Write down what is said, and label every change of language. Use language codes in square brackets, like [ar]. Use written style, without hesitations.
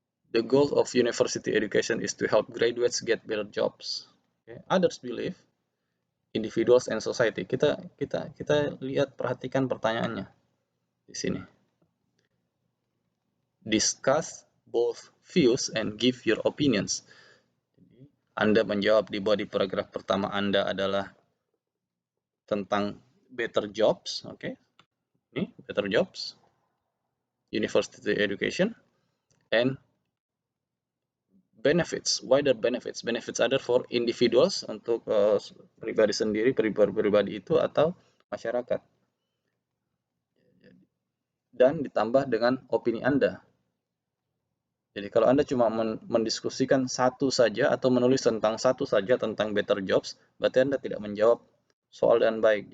[en] The goal of university education is to help graduates get better jobs. Okay. Others believe individuals and society. [id] Kita lihat, perhatikan pertanyaannya di sini. [en] Discuss both views and give your opinions. [id] Anda menjawab di body paragraph pertama Anda adalah tentang better jobs, oke. Ini [en] better jobs, university education, and benefits, wider benefits. Benefits other for individuals, [id] untuk pribadi sendiri, pribadi itu atau masyarakat. Dan ditambah dengan opini Anda. Jadi kalau Anda cuma mendiskusikan satu saja atau menulis tentang satu saja tentang better jobs, berarti Anda tidak menjawab soal dengan baik.